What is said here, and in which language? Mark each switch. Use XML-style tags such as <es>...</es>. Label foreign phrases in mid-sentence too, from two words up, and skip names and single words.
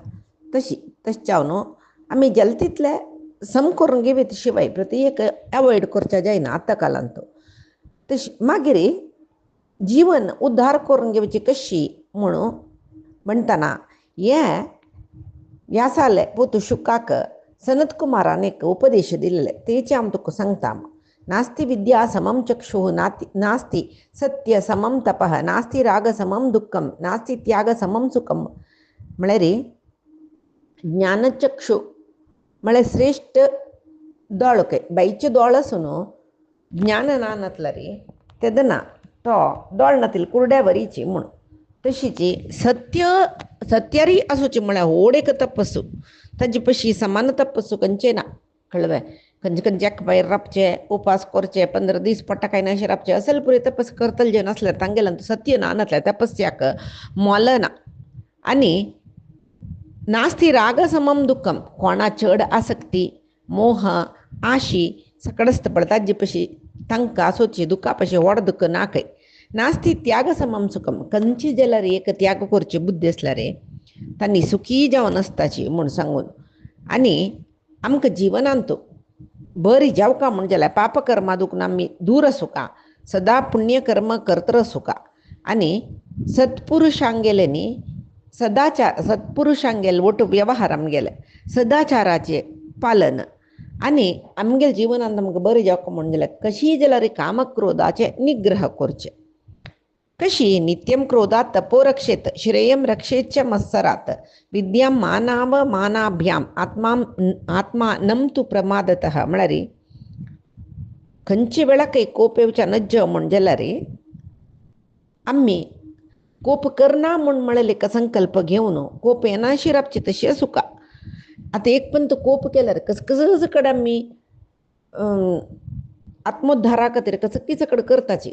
<kok>तशें जावन आमी जेल तितले सम करून घेवे शिवाय प्रति एक एवॉयड करचें जायना आतां कालांत. तशें मागीर जीवन उद्धार करून घेवची कशी म्हणून म्हणटना हे व्यासाले पोतू शुकाक सनत कुमारान एक उपदेश दिल्ले, तेचे हांव तुका सांगता.</kok> <sa>नास्ति विद्या समम चक्षुः, नास्ति सत्य समम तपः, नास्ति राग समम दुःखम, नास्ति त्याग समम सुखम.</sa> <kok>म्हळ्यार ज्ञानचक्षु म्हळ्यार श्रेष्ठ दोळ काय, बाईचे दोळ आसून ज्ञान ना नातला रे तेदना तो दोळ नातील कुरड्या वरीची म्हूण. तशीची सत्यारी आसूची म्हळ्यार व्हड एक तपस्सू, ताजे पशी समान तपस्सू खंयचे ना, कळ्ळें. खंयचे एक भायर राबचे, उपास करचे, 15 दीस पडटा काय ना अशें राबचे, असल पुरे तपस करतले जे नासल्यार तांगेल्यान सत्य ना नातल्या तपस्याक मोल ना.</kok> <sa>आनी नास्ति राग समम दुःखम,</sa> <kok>कोणा चड आसक्ती, मोह, आशी सकड आसता पळय ताजे पशी तांकां सोची दुखा पशी व्हड दुःख ना खंय.</kok> <sa>नास्ति त्याग समम सुखम,</sa> <kok>खंयची जाल्यार एक त्याग करची बुद्धी आसल्यार तांणी सुखी जावन आसताची म्हूण सांगून. आनी आमकां जिवनांत बरी जावका म्हूण जाल्यार पाप कर्मा दुखून आमी दूर आसूं, सदा पुण्य कर्म करत आसूं, आनी सत्पुरुशांगेले न्ही सदाचार, सत्पुरुशांगेले वट व्यवहार आमगेले सदाचाराचे पालन, आनी आमगे जिवनांत आमकां बरें जावका म्हूण जाल्यार कशी जाल्यार कामक्रोधाचे निग्रह करचे.</kok> <sa>कशी नित्यम क्रोधात तपो रक्षेत, श्रेयम रक्षेत च मत्सरात, विद्यां मानाव मानाभ्याम, आत्मा नमतु प्रमादतः.</sa> <kok>म्हळ्यार खंयचे वेळा काही कोप येवच्या नज्ज म्हूण जाल्यार आमी कोप करना म्हूण म्हळेले संकल्प घेवन कोप येना शिरपची तशी आसूं. आतां एक पण तो कोप केल्यार कसकस कडेन आमी आत्मोद्धारा खातीर कसकी सकड करताची.</kok>